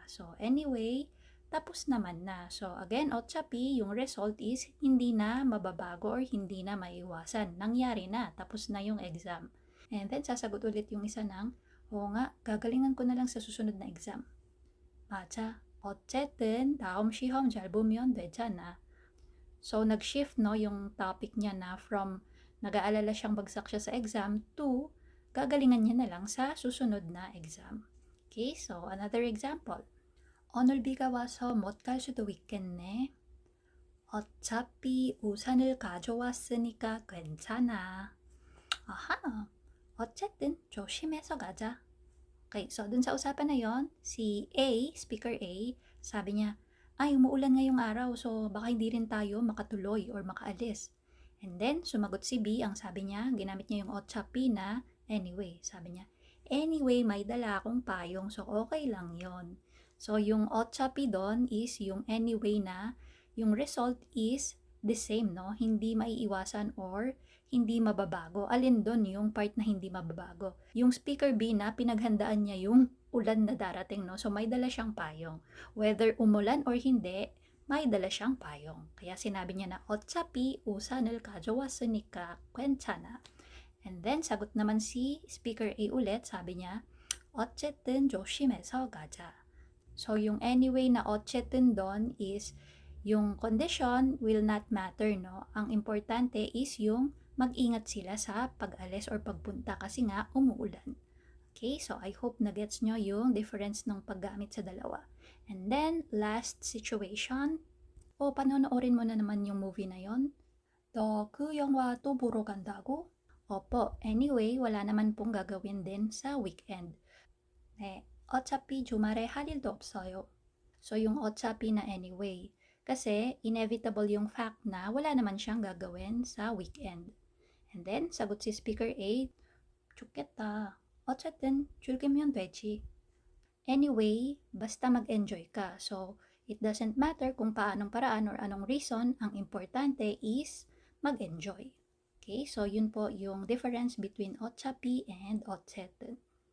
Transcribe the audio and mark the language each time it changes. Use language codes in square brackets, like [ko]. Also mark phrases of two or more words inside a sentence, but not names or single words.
[en] So, anyway, [tl] tapos naman na. [en] So, again, [tl] 어차피, yung [en] result is [tl] hindi na mababago or hindi na maiwasan. Nangyari na. Tapos na yung exam. [en] And then, [tl] sasagot ulit yung isa ng, oo nga, gagalingan ko na lang sa susunod na exam. [ko] 맞아. 어쨌든 다음 시험 잘 보면 되잖아. [tl] So, nag-shift no, yung topic niya na from nag-aalala siyang bagsak siya sa exam to gagalingan niya na lang sa susunod na exam. [en] Okay, so another example. [ko] 오늘 비가 와서 못 갈 수도 있겠네. 어차피 우산을 가져왔으니까 괜찮아. Aha, 어쨌든 조심해서 가자. [tl] Okay, so dun sa usapan na yon, si A, speaker A, sabi niya, ay, umuulan ngayong araw, so baka hindi rin tayo makatuloy or makaalis. [en] And then, [tl] sumagot si B, ang sabi niya, ginamit niya yung otchapi na anyway. Sabi niya, anyway, may dala akong payong, so okay lang yon. So, yung otchapi doon is yung anyway na, yung [en] result is the same, [tl] no? Hindi maiiwasan or hindi mababago. Alin doon yung part na hindi mababago? Yung speaker B na pinaghandaan niya yung ulan na darating, no? So, may dala siyang payong. Whether umulan or hindi, may dala siyang payong. Kaya sinabi niya na, [ko] 어차피 우산을 가져왔으니까 괜찮아. [en] And then, [tl] sagot naman si speaker A ulit, sabi niya, [ko] 어쨌든 조심해서 가자. [en] So, yung anyway na 어쨌든 doon is, yung condition will not matter, no? [tl] Ang importante is yung mag-ingat sila sa pag-alis or pagpunta kasi nga umuulan. [en] Okay, so I hope [tl] na gets nyo yung difference ng paggamit sa dalawa. [en] And then, last situation. [tl] Panonoorin mo na naman yung movie na yon. [ko] 너 그 영화 또 보러 간다고? [tl] Opo, anyway, wala naman pong gagawin din sa weekend. [ko] 네, 어차피 주말에 할 일도 없어요. [tl] So, yung 어차피 na anyway. Kasi, inevitable yung fact na wala naman siyang gagawin sa weekend. [en] And then, [tl] sagot si speaker A, [ko] 좋겠다. 어쨌든 즐기면 되지. [tl] Anyway, basta mag-enjoy ka. [en] So, it doesn't matter [tl] kung paanong paraan or anong reason, ang importante is mag-enjoy. Okay, so yun po yung [en] difference between [tl] otchapi and otsetten.